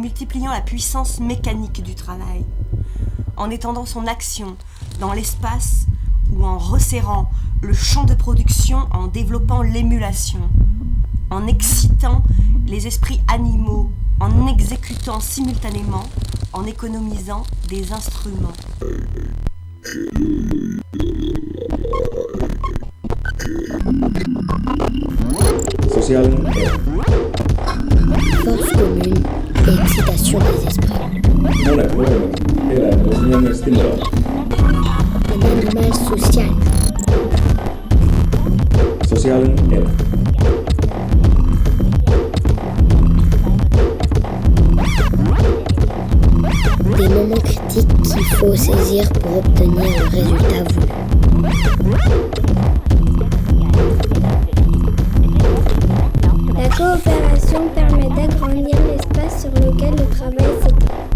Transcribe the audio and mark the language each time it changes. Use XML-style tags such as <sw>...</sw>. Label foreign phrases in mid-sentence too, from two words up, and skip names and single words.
<fr>multipliant la puissance mécanique du travail, en étendant son action dans l'espace ou en resserrant le champ de production en développant l'émulation, en excitant les esprits animaux, en exécutant simultanément, en économisant des instruments.</fr> <fi>Sosiaalinen</fi> <fr>Force commune et excitation des esprits.</fr> <fi>monet voimat, eläimellisen hengen stimulaatio.</fi> <fr>Un animal social.</fr> <fi>Sosiaalinen elämä.</fi> <fr>Des moments critiques qu'il faut saisir pour obtenir le résultat voulu. La coopération permet d'agrandir l'espace sur lequel le travail s'étend.</fr>